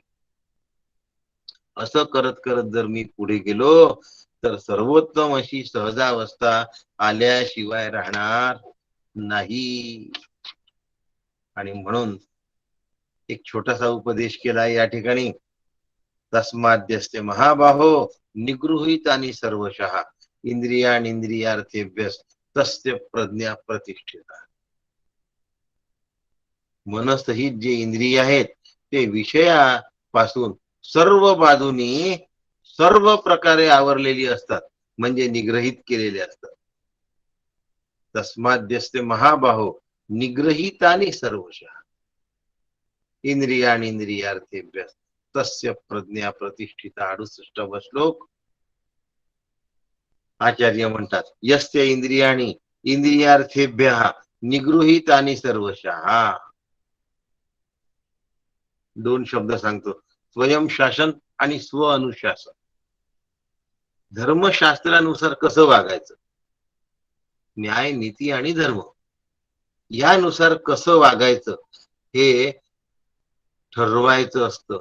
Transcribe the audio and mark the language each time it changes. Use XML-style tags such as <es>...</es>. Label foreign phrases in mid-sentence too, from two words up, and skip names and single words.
<mr>असं करत करत जर मी पुढे गेलो तर सर्वोत्तम अशी सहजावस्था आल्याशिवाय राहणार नाही. आणि म्हणून एक छोटासा उपदेश केला या ठिकाणी.</mr> <sa>तस्माद्यस्ते महाबाहो निगृहीतानि सर्वशः इंद्रियार्थेभ्यस तस्य प्रज्ञा प्रतिष्ठिता.</sa> <mr>मनसहित जे इंद्रिय आहेत ते विषयापासून सर्व बाजूनी सर्व प्रकारे आवरलेली असतात, म्हणजे निग्रहित केलेले असतात.</mr> <sa>तस्माद्यस्ते महाबाहो निग्रहितानि सर्वशः इंद्रियार्थेभ्यस तस्य प्रज्ञा प्रतिष्ठिता.</sa> <mr>68वा श्लोक. आचार्य म्हणतात</mr> <sa>यस्य इंद्रियाणी इंद्रियार्थेभ्यः निगृहीतानि सर्वशः.</sa> <mr>2 शब्द सांगतो, स्वयंशासन आणि स्व अनुशासन. धर्मशास्त्रानुसार कसं वागायचं, न्याय, नीती आणि धर्म यानुसार कसं वागायचं हे ठरवायचं असतं.</mr>